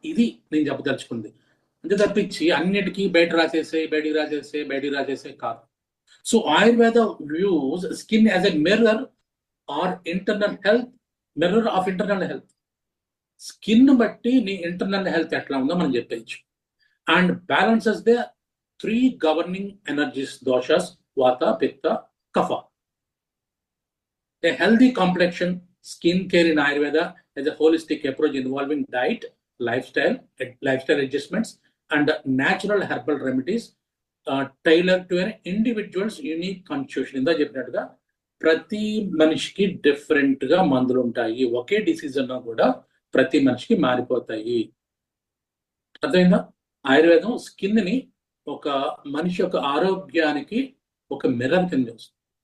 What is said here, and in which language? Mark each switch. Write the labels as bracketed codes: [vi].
[te] ఇది నేను చెప్పదలుచుకుంది. అంతే తప్పించి అన్నిటికీ బయటికి రాసేసే కాదు. [en] So Ayurveda views skin as a mirror or mirror of internal health. [te] Skin బట్టి నీ ఇంటర్నల్ హెల్త్ ఎట్లా ఉందో మనం చెప్పచ్చు. [en] And balances the 3 governing energies, doshas, vata, pitta, kapha. A healthy complexion, skin care in Ayurveda is a holistic approach involving diet, lifestyle adjustments, and natural herbal remedies tailored to an individual's unique constitution. [te] ఇందా చెప్పినట్టుగా ప్రతి మనిషికి different గా మందులు ఉంటాయి. ఒకే disease అన్నా కూడా ప్రతి మనిషికి మారిపోతాయి. అర్థమైందా? ఆయుర్వేదం స్కిన్ ని ఒక మనిషి యొక్క ఆరోగ్యానికి ఒక మిర్రర్ కింద వస్తుంది.